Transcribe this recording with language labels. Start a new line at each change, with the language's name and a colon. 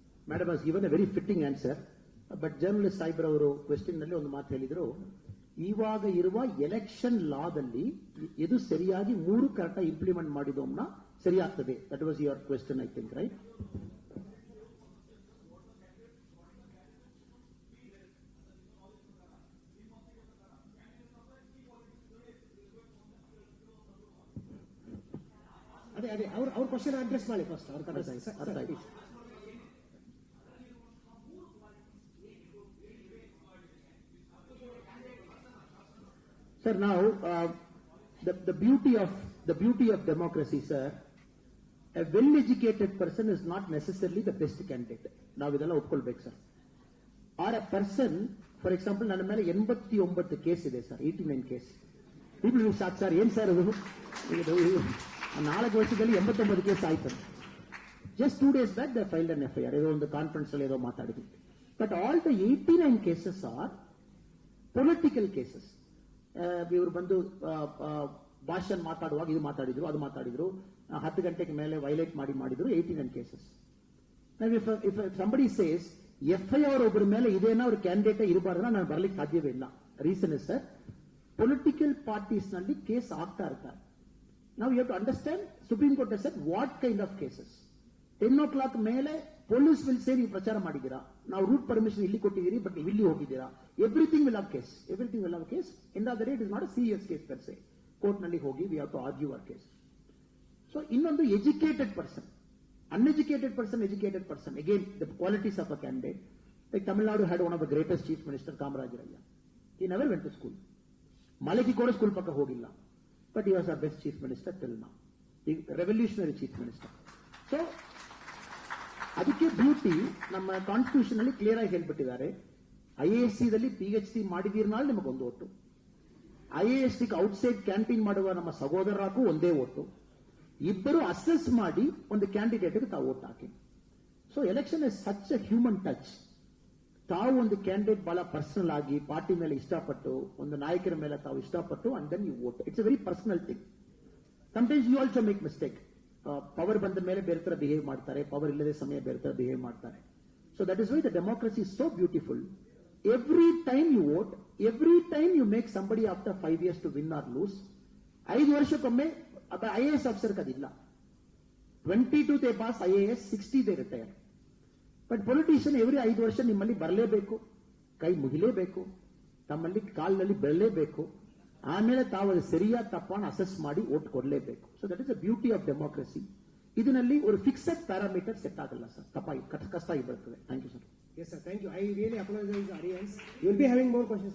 English: Madam has given a very fitting answer.
Kannada: But journalist ಸಾಹೇಬ್ರ ಅವರು question ನಲ್ಲಿ ಒಂದು ಮಾತು ಹೇಳಿದ್ರು, ಇವಾಗ ಇರುವ ಎಲೆಕ್ಷನ್ ಲಾದಲ್ಲಿ ಇದು ಸರಿಯಾಗಿ 3 correct implement ಮಾಡಿದೋಮ್ನ ಸರಿಯಾಗ್ತದೆ.
English: That was your question, I think, right?
Kannada: ಅದೇ ಅವ್ರ ಕ್ವಶನ್ ಅಡ್ರೆಸ್ ಮಾಡಿ ಫಸ್ಟ್. ಅರ್ಥ ಆಯ್ತು.
English: Sir, now the beauty of democracy, sir. A well-educated person is not necessarily the best candidate.
Kannada: Now idella opkolbek, sir.
English: Or a person, for example,
Kannada: ನನ್ನ ಮೇಲೆ 89 case ಇದೆ sir, 89 case.
English: People will start, sir,
Kannada: ಏನ್ sir ಅದು? 4 ವರ್ಷದಲ್ಲಿ 89 case ಆಯ್ತು.
English: Just 2 days back they filed an FIR.
Kannada: ಏನೋ ಒಂದು conference ಅಲ್ಲಿ ಏನೋ ಮಾತಾಡಿದ್ವಿ.
English: But all the 89 cases are political cases.
Kannada: ಇವರು ಬಂದು ಭಾಷಣ ಮಾತಾಡುವಾಗ ಇದು ಮಾತಾಡಿದ್ರು, ಅದು ಮಾತಾಡಿದ್ರು, 10 ಗಂಟೆಗೆ ಮೇಲೆ ವೈಲೇಟ್ ಮಾಡಿದ್ರು. 89 cases.
English: if somebody says
Kannada: FIR ಒಬ್ಬರ ಮೇಲೆ ಇದೇನೋ ಅವ್ರ ಕ್ಯಾಂಡಿಡೇಟ್ ಇರಬಾರ್ದು, ನಾನು ಬರ್ಲಿಕ್ಕೆ ಸಾಧ್ಯವೇ ಇಲ್ಲ.
English: reason is sir,
Kannada: political parties ನಲ್ಲಿ ಕೇಸ್ ಆಗ್ತಾ ಇರ್ತಾರೆ.
English: ನಾವು you have to understand, supreme court has said what kind of cases. 10 o'clock ಮೇಲೆ police will say
Kannada: ನೀವು ಪ್ರಚಾರ ಮಾಡಿದ್ದೀರಾ, ನಾವು ರೂಟ್ ಪರ್ಮಿಷನ್ ಇಲ್ಲಿ ಕೊಟ್ಟಿದ್ದೀರಿ, ಬಟ್ ನೀವು ಇಲ್ಲಿ ಹೋಗಿದ್ದೀರಾ.
English: Everything will have case. Everything will have case. End of the day it is not a serious case per se.
Kannada: ಕೋರ್ಟ್ ನಲ್ಲಿ ಹೋಗಿ
English: We have to argue our case. So ಇನ್ನೊಂದು educated person, uneducated person, educated person. Again, the qualities of a candidate. Like Tamil Nadu had one of the greatest chief minister, Kamarajiraya. He never went to school.
Kannada: Maliki Koda school pakka hogilla.
English: But he was our best chief minister till now. The revolutionary chief minister.
Kannada: So, ಅದಕ್ಕೆ beauty ನಮ್ಮ constitution ಅಲ್ಲಿ clear ಆಗಿ ಹೇಳ್ಬಿಟ್ಟಿದ್ದಾರೆ. IASC ದಲ್ಲಿ PhD ಮಾಡಿದೀರ್ನಾಲ್ ನಿಮಗೊಂದು vote, IASC outside campaign ಮಾಡುವ ನಮ್ಮ ಸಹೋದರರಾಗೂ ಒಂದೇ ಓಟು. ಇಬ್ಬರು ಅಸೆಸ್ ಮಾಡಿ ಒಂದು ಕ್ಯಾಂಡಿಡೇಟ್ ತಾವು vote hockey.
English: So election is such a human touch.
Kannada: ತಾವು ಒಂದು ಕ್ಯಾಂಡಿಡೇಟ್ ಬಹಳ ಪರ್ಸನಲ್ ಆಗಿ ಪಾರ್ಟಿ ಮೇಲೆ ಇಷ್ಟಪಟ್ಟು, ಒಂದು ನಾಯಕರ ಮೇಲೆ ತಾವು ಇಷ್ಟಪಟ್ಟು,
English: And then you vote. It's a very personal thing. Sometimes you also make mistake.
Kannada: Power ಬಂದ ಮೇಲೆ ಬೇರೆ ತರ ಬಿಹೇವ್ ಮಾಡ್ತಾರೆ, ಪವರ್ ಇಲ್ಲದೆ ಸಮಯ ಬೇರೆ ತರ ಬಿಹೇವ್ ಮಾಡ್ತಾರೆ.
English: So that is why the democracy is so beautiful. Every time you vote, every time you make somebody after 5 years to win or lose.
Kannada: 5 ವರ್ಷಕ್ಕೊಮ್ಮೆ IAS ಆಫೀಸರ್ ಅದಿಲ್ಲ.
English: 22 they pass IAS, 60 they retire. But politician every
Kannada: 5 ವರ್ಷ ನಿಮ್ಮಲ್ಲಿ ಬರಲೇಬೇಕು, ಕೈ ಮುಗಿಲೇಬೇಕು, ತಮ್ಮಲ್ಲಿ ಕಾಲಿನಲ್ಲಿ ಬೆಳಲೇಬೇಕು, ಆಮೇಲೆ ತಾವು ಅದು ಸರಿಯಾದ ತಪ್ಪನ್ನು ಅಸೆಸ್ ಮಾಡಿ ಓಟ್ ಕೊಡಲೇಬೇಕು.
English: So that is the beauty of democracy.
Kannada: ಇದರಲ್ಲಿ ಒಂದು ಫಿಕ್ಸೆಡ್ ಪ್ಯಾರಾಮೀಟರ್ ಸೆಟ್ ಆಗಲ್ಲ ಸರ್, ಕಷ್ಟ ಆಗಿ ಬರ್ತದೆ.
English: Thank you sir. Yes, sir. Thank you. I really apologize, audience. You will be having more questions.